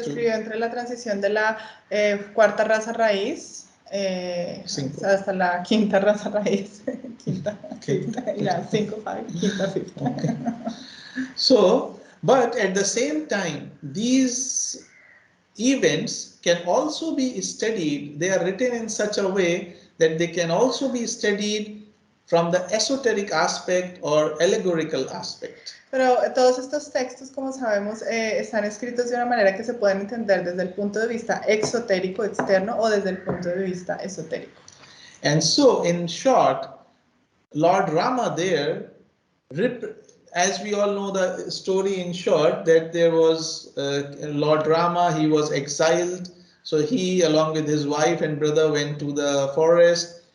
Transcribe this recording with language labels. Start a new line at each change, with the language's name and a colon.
Spanish: escribió entre la transición de la cuarta raza raíz hasta la quinta raza raíz. quinta, ya, 5, 5, quinta,
English: fifth. Okay. So, but at the same time, these events can also be studied. They are written in such a way that they can also be studied from the esoteric aspect or allegorical aspect.
Spanish: Pero todos estos textos, como sabemos, están escritos de una manera que se pueden entender desde el punto de vista exotérico, externo, o desde el punto de vista esotérico.
English: And so, in short, Lord Rama there, as we all know the story in short, that there was Lord Rama, he was exiled. So he, along with his wife and brother, went to the forest.